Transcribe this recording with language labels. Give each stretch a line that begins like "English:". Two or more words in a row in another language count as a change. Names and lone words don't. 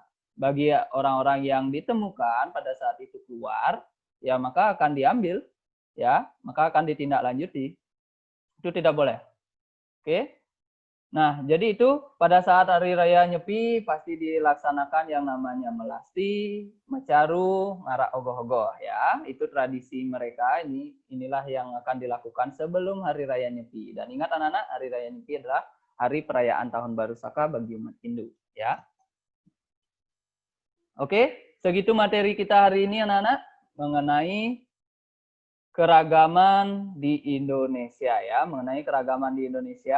Indonesian: Bagi orang-orang yang ditemukan pada saat itu keluar, ya maka akan diambil, ya, maka akan ditindaklanjuti. Itu tidak boleh. Oke. Nah, jadi itu pada saat Hari Raya Nyepi pasti dilaksanakan yang namanya melasti, mecaru, ngarak ogoh-ogoh ya. Itu tradisi mereka, inilah yang akan dilakukan sebelum Hari Raya Nyepi. Dan ingat anak-anak, Hari Raya Nyepi adalah hari perayaan Tahun Baru Saka bagi umat Hindu ya. Oke, segitu materi kita hari ini anak-anak mengenai keragaman di Indonesia ya, mengenai keragaman di Indonesia.